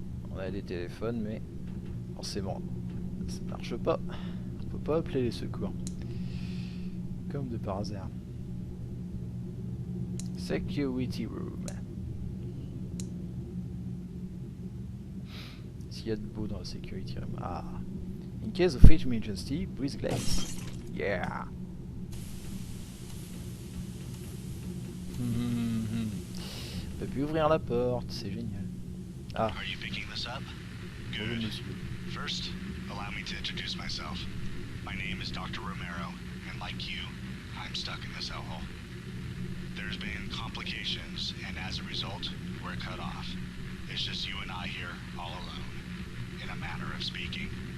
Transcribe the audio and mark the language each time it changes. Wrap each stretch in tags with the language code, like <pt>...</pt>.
<fr>On a des téléphones mais forcément ça marche pas. On peut pas appeler les secours. Comme de par hasard.</fr> <en>Security room.</en> <fr>S'il y a de beau dans la</fr> <en>security room. Ah. In case of emergency, breathe glass. Yeah.</en> <fr>On peut plus ouvrir la porte, c'est génial. Ah.</fr> <en>Are you picking this up?</en> <fr>Bonjour,</fr> <en>Good.</en> <fr>monsieur.</fr> <en>First, allow me to introduce myself. My name is Dr. Romero, and like you, I'm stuck in this hellhole. There's been complications, and as a result, we're cut off. It's just you and I here, all alone, in a manner of speaking.</en>